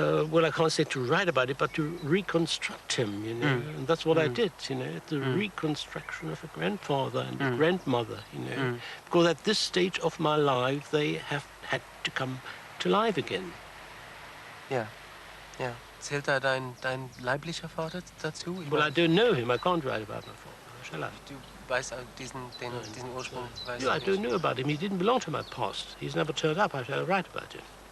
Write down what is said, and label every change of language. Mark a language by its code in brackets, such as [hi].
[en] well, I can't say to write about it, but to reconstruct him, and that's what I did, the reconstruction of a grandfather and a grandmother, because at this stage of my life, they have had to come to life again. [de] Ja. Zählt da dein leiblicher Vater dazu? [en] Well, I don't know him. I can't write about my father. Shall I? [de] Du weißt diesen Ursprung? [en] I don't know about him. He didn't belong to my past. He's never turned up. I shall write about him.